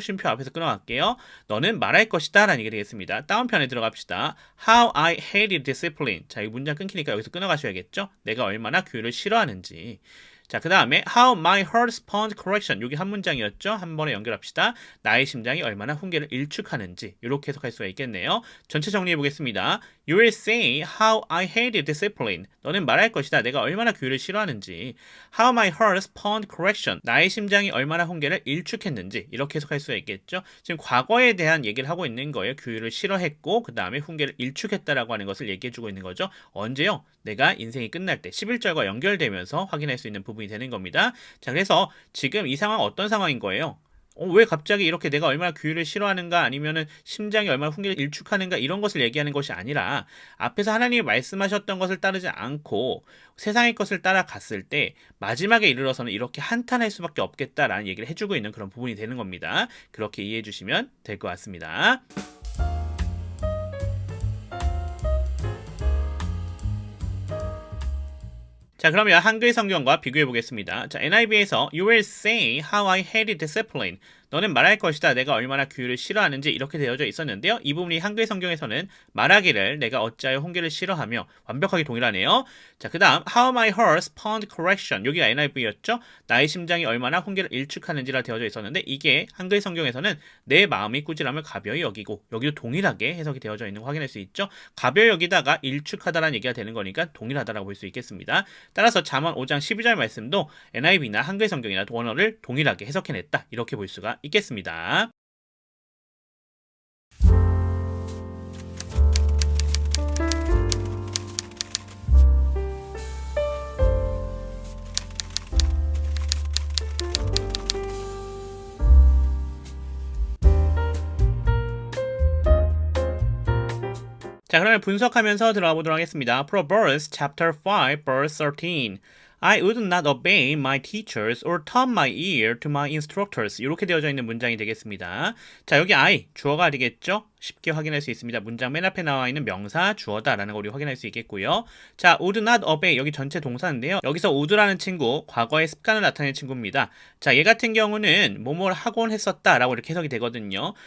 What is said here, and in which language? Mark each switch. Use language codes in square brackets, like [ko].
[ko] 쉼표 앞에서 끊어갈게요. 너는 말할 것이다 라는 얘기 되겠습니다. 다운편에 들어갑시다. [en] How I hated discipline. [ko] 자, 이 문장 끊기니까 여기서 끊어가셔야겠죠. 내가 얼마나 규율을 싫어하는지. 자, 그 다음에 [en] How my heart spurned correction. [ko] 여기 한 문장이었죠. 한 번에 연결합시다. 나의 심장이 얼마나 훈계를 일축하는지 이렇게 해석할 수가 있겠네요. 전체 정리해 보겠습니다. [en] You will say how I hated discipline. [ko] 너는 말할 것이다. 내가 얼마나 규율을 싫어하는지. [en] How my heart spurned correction. [ko] 나의 심장이 얼마나 훈계를 일축했는지 이렇게 해석할 수가 있겠죠. 지금 과거에 대한 얘기를 하고 있는 거예요. 규율을 싫어했고 그 다음에 훈계를 일축했다라고 하는 것을 얘기해주고 있는 거죠. 언제요? 내가 인생이 끝날 때 11절과 연결되면서 확인할 수 있는 부분이 되는 겁니다. 자, 그래서 지금 이 상황 어떤 상황인 거예요? 왜 갑자기 이렇게 내가 얼마나 규율을 싫어하는가 아니면은 심장이 얼마나 훈계를 일축하는가 이런 것을 얘기하는 것이 아니라 앞에서 하나님이 말씀하셨던 것을 따르지 않고 세상의 것을 따라갔을 때 마지막에 이르러서는 이렇게 한탄할 수밖에 없겠다라는 얘기를 해주고 있는 그런 부분이 되는 겁니다. 그렇게 이해해 주시면 될 것 같습니다. 자, 그러면 한글 성경과 비교해 보겠습니다. [en] 자, NIV에서 You will say how I hated discipline. [ko] 너는 말할 것이다. 내가 얼마나 규율을 싫어하는지 이렇게 되어져 있었는데요. 이 부분이 한글 성경에서는 말하기를 내가 어찌하여 훈계를 싫어하며 완벽하게 동일하네요. 자, 그 다음 [en] How my heart spurned correction. [ko] 여기가 NIV였죠. 나의 심장이 얼마나 훈계를 일축하는지라 되어져 있었는데 이게 한글 성경에서는 내 마음이 꾸지람을 가벼이 여기고 여기도 동일하게 해석이 되어져 있는 거 확인할 수 있죠. 가벼이 여기다가 일축하다라는 얘기가 되는 거니까 동일하다라고 볼 수 있겠습니다. 따라서 잠언 5장 12절 말씀도 NIV나 한글 성경이나 원어를 동일하게 해석해냈다. 이렇게 볼 수가 있겠습니다. 자, 그러면 분석하면서 들어가 보도록 하겠습니다. [en] Proverbs chapter 5 verse 13. I would not obey my teachers or turn my ear to my instructors. [ko] 이렇게 되어져 있는 문장이 되겠습니다. 자, 여기 I, 주어가 되겠죠? 쉽게 확인할 수 있습니다. 문장 맨 앞에 나와 있는 명사 주어다라는 걸 우리 확인할 수 있겠고요. 자, [en] would not obey [ko] 여기 전체 동사인데요. 여기서 would라는 친구, 과거의 습관을 나타내는 친구입니다. 자, 얘 같은 경우는 뭐뭘 하곤 했었다라고 이렇게 해석이 되거든요.